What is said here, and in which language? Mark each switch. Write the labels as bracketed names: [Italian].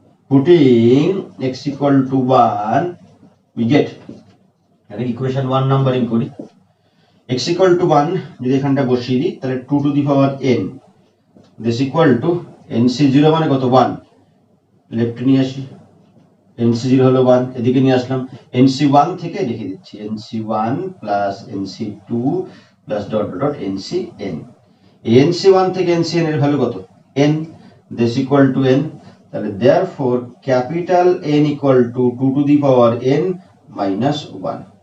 [English] putting x equal to 1 we get, [Bangla] এটা equation 1 numbering করি। x equal to 1 যদি এখানটা বসিয়ে দিই তাহলে 2 to the power n, [English] this equal to nc0 [Bangla] মানে কত, 1, লেফট নিয়ে আসি, nc0 হলো 1, এদিকে নিয়ে আসলাম, nc1 থেকে লিখে দিচ্ছি nc1 plus nc2 plus dot dot ncn। nc1 থেকে ncn এর ভ্যালু কত, n, [English] this equal to n, [Bangla] তাহলে [English] therefore capital N equal to 2 to the power n minus 1।